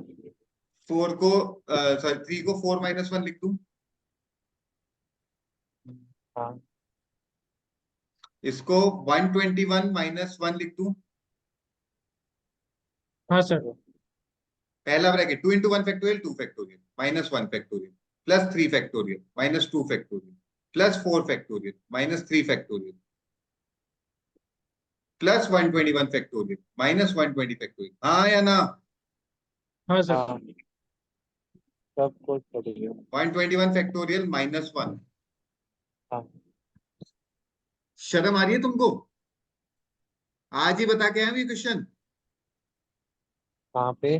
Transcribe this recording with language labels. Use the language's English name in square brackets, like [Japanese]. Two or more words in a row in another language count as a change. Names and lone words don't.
[Hindi] 4 को सॉरी 3 को 4 - 1 लिख दूं, हाँ इसको 121 - 1 लिख दूं। हाँ sir. [English] पहला ब्रैकेट 2 into 1 factorial 2 factorial minus 1 factorial plus 3 factorial minus 2 factorial plus 4 factorial minus 3 factorial plus 121 factorial minus 120 factorial। [Hindi] हाँ या ना? हाँ sir. हाँ सब कुछ करेंगे। [English] 121 factorial minus 1। [Hindi] हाँ शर्म आ रही है तुमको? आज ही बता के आया हूं ये क्वेश्चन। कहाँ पे?